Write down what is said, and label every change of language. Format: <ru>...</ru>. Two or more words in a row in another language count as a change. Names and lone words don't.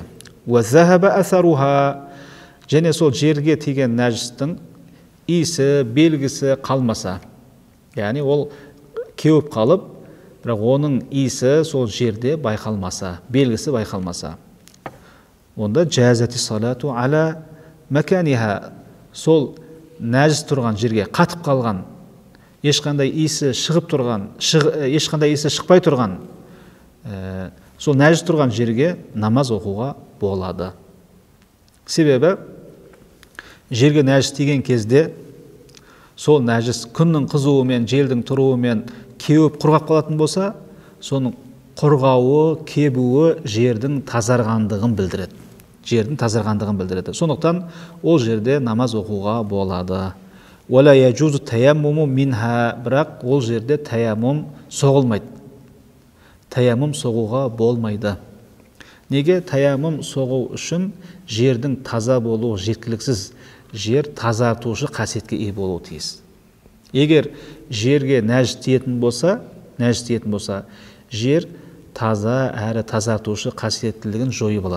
<ar>وذهب أثرها,</ar> <kk>және сол жерге тиген нәжістің иісі, белгісі қалмаса, яғни ол кеуіп қалып, бірақ оның иісі сол жерде байқалмаса, белгісі байқалмаса, онда</kk> <ar>جازت الصلاة على مكانها,</ar> <kk>сол нәжіс тұрған жерге қатып қалған, ешқандай иісі шығып тұрған, ешқандай иісі шықпай тұрған, сол нәжіс тұрған жерге намаз оқуға болады. Себебі жерге нәжіс тиген кезде сол нәжіс күннің қызуымен, желдің тұруымен кеуіп құрғап қалатын болса, соның құрғауы, кебуі жердің тазарғандығын білдіреді. Жердің тазарғандығын білдіреді. Сондықтан ол жерде намаз оқуға болады.</kk> <ar>ولا يجوز التيمم منها,</ar> <kk>бірақ ол жерде таяммум соғылмайды. Таяммум соғуға болмайды. Неге? Таяммум соғу үшін жердің таза болуы жеткіліксіз. Жер тазартушы қасиетке ие болуы тиіс. Егер жерге нәжіс тиетін болса, жер таза әрі тазартушы қасиеттілігін жойып алады.</kk>